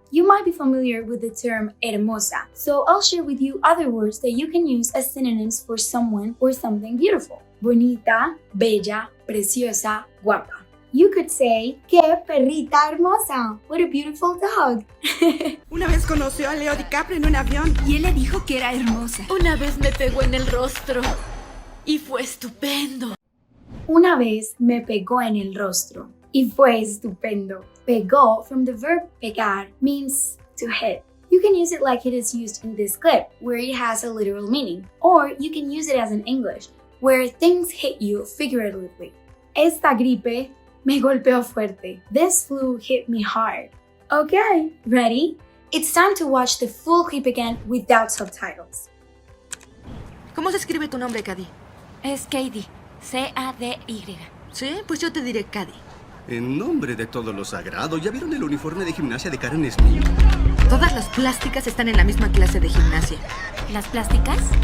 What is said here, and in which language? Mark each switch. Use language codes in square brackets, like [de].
[en] You might be familiar with the term hermosa, so I'll share with you other words that you can use as synonyms for someone or something beautiful. [es] Bonita, bella, preciosa, guapa. [en] You could say, [es] ¡qué perrita hermosa! [en] What a beautiful dog! [es] Una vez conoció a Leo DiCaprio en un avión. Y él le dijo que era hermosa. Una vez me pegó en el rostro y fue estupendo. Una vez me pegó en el rostro y fue estupendo. [en] Pegó from the verb pegar means to hit. You can use it like it is used in this clip, where it has a literal meaning. Or you can use it as in English, where things hit you figuratively. [es] Esta gripe me golpeó fuerte. [en] This flu hit me hard. Okay, ready? It's time to watch the full clip again without subtitles. [es] ¿Cómo se escribe tu nombre, Cady? Es Cady. C-A-D-Y. Sí, pues yo te diré Cady. En nombre de todo lo sagrado, ¿ya vieron el uniforme de gimnasia de Karen Smith? Todas las plásticas están en la misma clase de gimnasia. ¿Las plásticas?